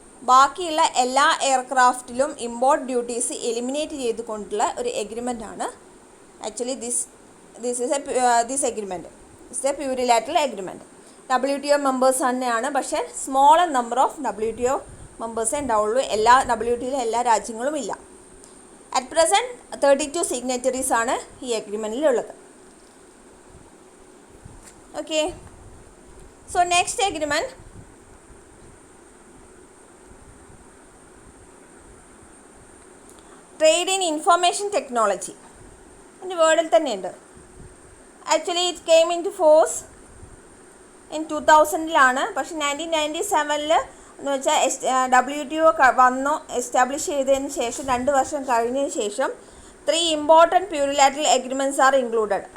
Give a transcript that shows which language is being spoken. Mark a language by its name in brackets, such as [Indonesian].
[Malayalam] ബാക്കിയുള്ള എല്ലാ എയർക്രാഫ്റ്റിലും import duties eliminate ചെയ്തുകൊണ്ടുള്ള ഒരു എഗ്രിമെൻ്റാണ് [English] Actually this agreement it's a plurilateral agreement. [Malayalam] WTO members തന്നെയാണ്, പക്ഷേ [English] smaller number of [Malayalam] WTO മെമ്പേഴ്സേ ഉണ്ടാവുള്ളൂ. WTOയിലെ എല്ലാ രാജ്യങ്ങളും ഇല്ല. [English] at present [Malayalam] 32 സിഗ്നേറ്ററീസ് ആണ് ഈ എഗ്രിമെൻറ്റിലുള്ളത്. [English] Okay, so next agreement, trade in information technology. [Malayalam] അതിൻ്റെ വേർഡിൽ തന്നെയുണ്ട്. [English] Actually it came into force in 2000-ലാണ്. [Malayalam] പക്ഷെ 1997 എന്ന് വെച്ചാൽ WTO വന്നു എസ്റ്റാബ്ലിഷ് ചെയ്തതിന് ശേഷം 2 വർഷം കഴിഞ്ഞതിന് ശേഷം 3 ഇമ്പോർട്ടൻറ്റ് പ്യൂരിലാറ്ററൽ എഗ്രിമെൻറ്റ്സ് [English] Are included.